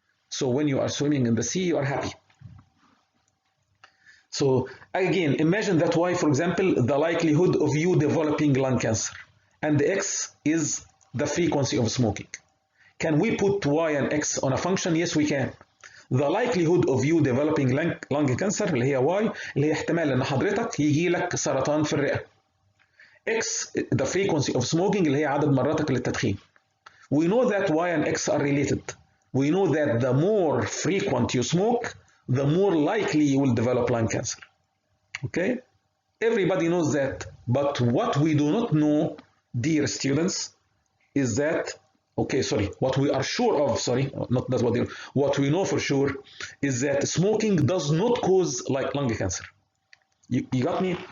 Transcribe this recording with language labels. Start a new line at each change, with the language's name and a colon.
English: So when you are swimming in the sea, you are happy. So again, imagine that Y, for example, the likelihood of you developing lung cancer, and the X is the frequency of smoking. Can we put Y and X on a function? Yes, we can. The likelihood of you developing lung cancer
Arabic: اللي هي Y اللي هي احتمال ان حضرتك يجي لك سرطان في الرئة. X,
English: the frequency of smoking
Arabic: اللي هي عدد مراتك للتدخين.
English: We know that Y and X are related. We know that the more frequent you smoke, the more likely you will develop lung cancer. Okay? Everybody knows that. But what we do not know, dear students, is that, what we are sure of, what we know for sure is that smoking does not cause like lung cancer. You got me?